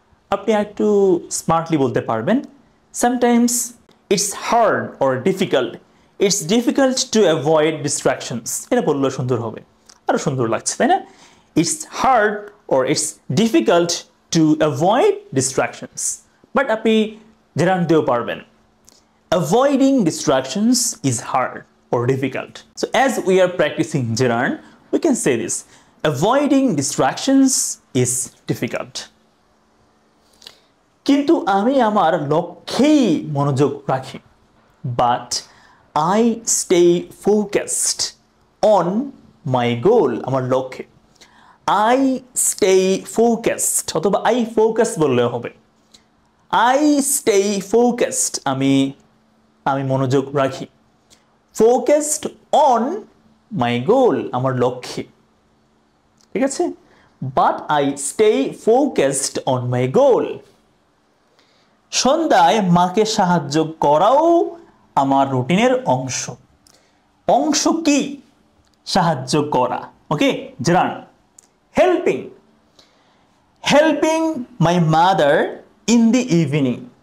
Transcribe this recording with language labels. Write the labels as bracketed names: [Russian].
[Bangla] আপনি একটু স্মার্টলি বলতে পারবেন, [English] Sometimes it's hard or difficult, it's difficult to avoid distractions. [Bangla] এটা বললে সুন্দর হবে, আরও সুন্দর লাগছে, তাই না? [English] It's hard or it's difficult to avoid distractions. [Bangla] But আপনি জেরান্ড দিয়েও পারবেন। [English] Avoiding distractions is hard or difficult. So as we are practicing gerund, we can say this. Avoiding distractions is difficult. [Bangla] কিন্তু আমি আমার লক্ষ্যেই মনোযোগ রাখি। [English] But I stay focused on my goal. [Bangla] আমার লক্ষ্যে। [English] I stay focused [Bangla] অথবা [English] I focus [Bangla] বললে হবে। [English] I stay focused, [Bangla] আমি মনোযোগ রাখি। [English] Focused on my goal, [Bangla] আমার লক্ষ্যে। ঠিক আছে? [English] But I stay focused on my goal. [Bangla] সন্ধ্যায় মাকে সাহায্য করাও আমার রুটিনের অংশ। অংশ কি? সাহায্য করা। ওকে, gerund. [English] Helping, helping my mother in the evening.